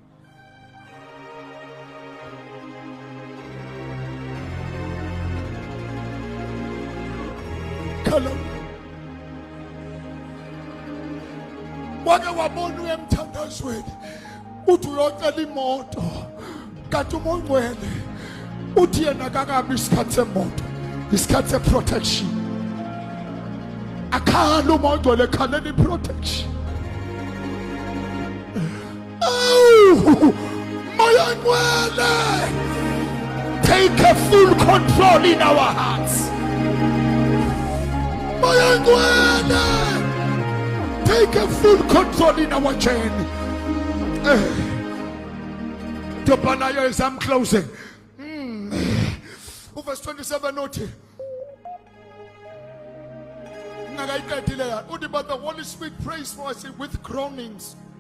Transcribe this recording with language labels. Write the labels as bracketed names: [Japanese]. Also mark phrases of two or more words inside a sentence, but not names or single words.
[Swati] Wake wabona uyemthandazweni uthi uyocela imoto kanti uMondlwane uthi yena kakabi isikhathi semoto, isikhathi seprotection. Akhala uMondlwane ekhalela iprotection. Oh, moya ongcwele, [English] take a full control in our hearts. [Swati] Moya ongcwele, [English] take a full control in our journey. Topanayo, as I'm closing. Verse 27 note. But the Holy Spirit prays for us with groanings.